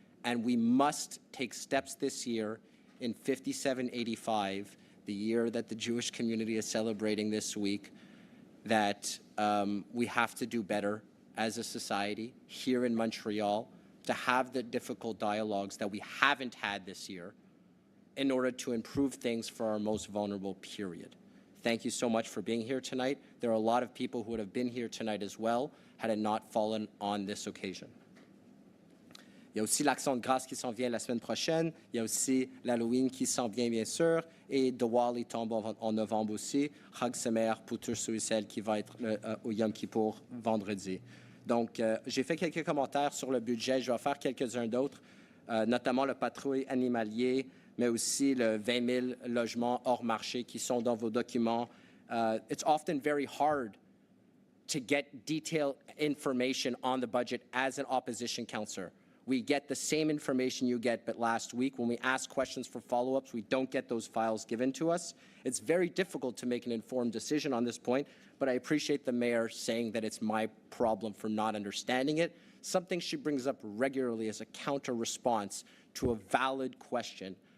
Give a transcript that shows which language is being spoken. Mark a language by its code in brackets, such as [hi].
[en] And we must take steps this year in 5785, the year that the Jewish community is celebrating this week, that we have to do better as a society here in Montreal to have the difficult dialogues that we haven't had this year, in order to improve things for our most vulnerable period. Thank you so much for being here tonight. There are a lot of people who would have been here tonight as well had it not fallen on this occasion. [fr] Il y a aussi l'Action de grâce qui s'en vient la semaine prochaine. Il y a aussi l'Halloween qui s'en vient, bien sûr. Et Diwali tombe en novembre aussi. [he] Chag Sameach [fr] pour tous ceux et celles qui vont être au Yom Kippour vendredi. Donc, j'ai fait quelques commentaires sur le budget. Je vais faire quelques-uns d'autres, notamment le patrouille animalier, mais aussi le 20 000 logements hors marché qui sont dans vos documents. [en] It's often very hard to get detailed information on the budget as an opposition councillor. We get the same information you get, but last week when we ask questions for follow-ups, we don't get those files given to us. It's very difficult to make an informed decision on this point, but I appreciate the mayor saying that it's my problem for not understanding it, something she brings up regularly as a counter-response to a valid question.